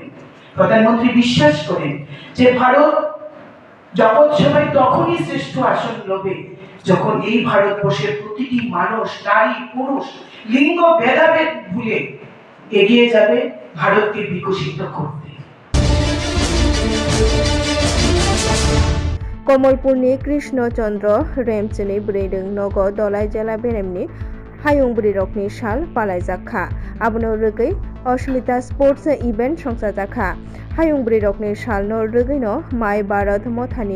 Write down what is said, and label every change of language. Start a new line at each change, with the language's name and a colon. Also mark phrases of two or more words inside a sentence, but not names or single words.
Bangla: প্রধানমন্ত্রী বিশ্বাস করেন যে ভারত জগৎ সভায় তখনই শ্রেষ্ঠ আসন লবে যখন এই ভারতবর্ষের প্রতিটি মানুষ, নারী, পুরুষ, লিঙ্গ ভেদাভেদ ভুলে এগিয়ে যাবে ভারতকে বিকশিত করতে।
Turkic languages: कमलपुरनि कृष्णचन्द्र रेमचनि ब्रेदों नग दलाइ जेला बेरेमनि हायुं ब्रिरकनि साल पालायजाखा आबनो रगै अस्मिता
English: sports event
Turkic languages: संसाजाखा हायुं ब्रिरकनि सालनो रगैनो माय भारत मथानि